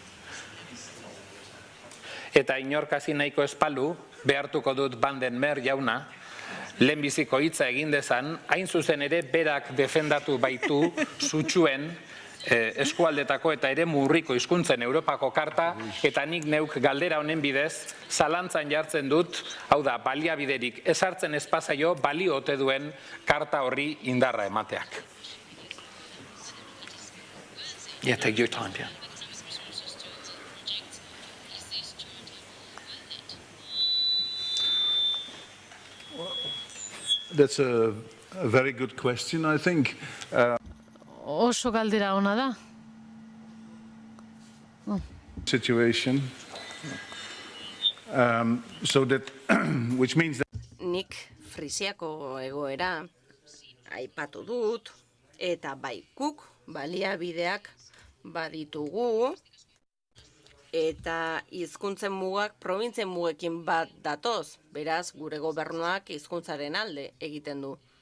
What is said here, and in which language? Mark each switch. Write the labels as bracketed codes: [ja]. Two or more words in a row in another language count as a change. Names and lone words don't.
[eu] Eta inorkasi nahiko espalu, behartuko dut Van den Mer jauna, lehenbiziko hitza egin dezan, hain zuzen ere berak defendatu baitu sutsuen eskualdetako eta eremu urriko hizkuntzen Europako karta, eta nik neuk galdera honen bidez zalantzan jartzen dut, hau da, baliabiderik ezartzen espazaio balio ote duen karta horri indarra emateak. [en] Yeah, take your time, yeah. That's a very good question, I think. [eu] Oso galdera ona da. [en] Situation. So that, which means that... [eu] Nik Frisiako egoera aipatu dut, eta bai guk baliabideak baditugu, eta hizkuntzen mugak probintzien mugekin bat datoz, beraz gure gobernuak hizkuntzaren alde egiten du.